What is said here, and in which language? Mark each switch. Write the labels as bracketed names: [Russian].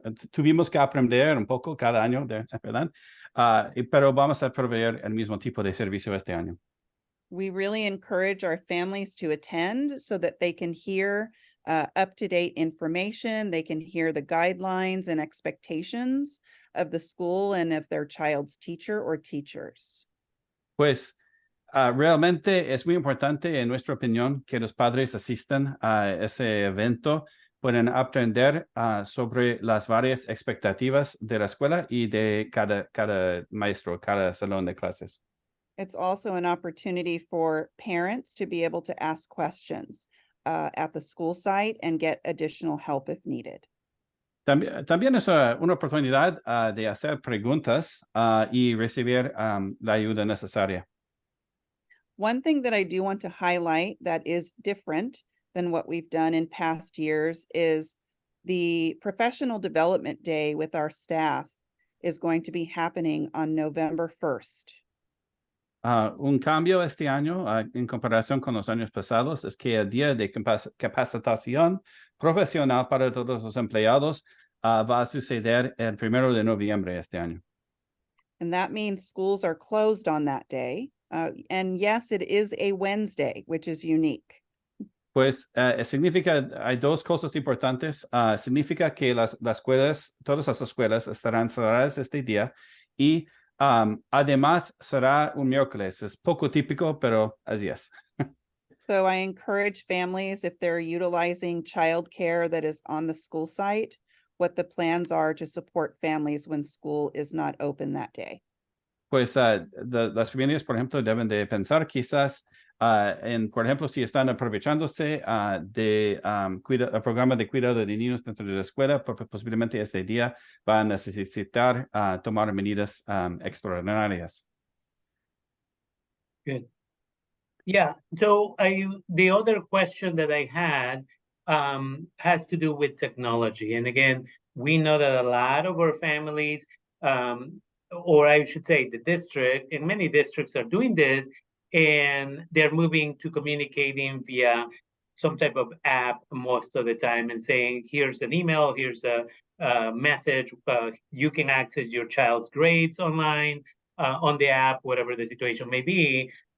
[Spanish] Tuvimos que aprender un poco cada año, ¿verdad? Pero vamos a proveer el mismo tipo de servicio este año. [English] We really encourage our families to attend so that they can hear up-to-date information. They can hear the guidelines and expectations of the school and of their child's teacher or teachers. [Spanish] Pues realmente es muy importante, en nuestra opinión, que los padres asistan a ese evento, pueden aprender sobre las varias expectativas de la escuela y de cada maestro, cada salón de clases. [English] It's also an opportunity for parents to be able to ask questions at the school site and get additional help if needed. [Spanish] También es una oportunidad de hacer preguntas y recibir la ayuda necesaria. [English] One thing that I do want to highlight that is different than what we've done in past years is the Professional Development Day with our staff is going to be happening on November 1st. [Spanish] Un cambio este año en comparación con los años pasados es que el día de capacitación profesional para todos los empleados va a suceder el 1 de noviembre este año. [English] And that means schools are closed on that day. And yes, it is a Wednesday, which is unique. [Spanish] Pues significa, hay dos cosas importantes. Significa que las escuelas, todas las escuelas estarán cerradas este día y además será un miércoles. Es poco típico, pero así es. [English] So I encourage families, if they're utilizing childcare that is on the school site, what the plans are to support families when school is not open that day. [Spanish] Pues las familias, por ejemplo, deben de pensar quizás por ejemplo, si están aprovechándose de el programa de cuidado de niños dentro de la escuela, porque posiblemente este día va a necesitar tomar medidas extraordinarias. [English] Good. Yeah, so the other question that I had has to do with technology. And again, we know that a lot of our families, or I should say the district, and many districts are doing this, and they're moving to communicating via some type of app most of the time and saying, here's an email, here's a message, you can access your child's grades online on the app, whatever the situation may be.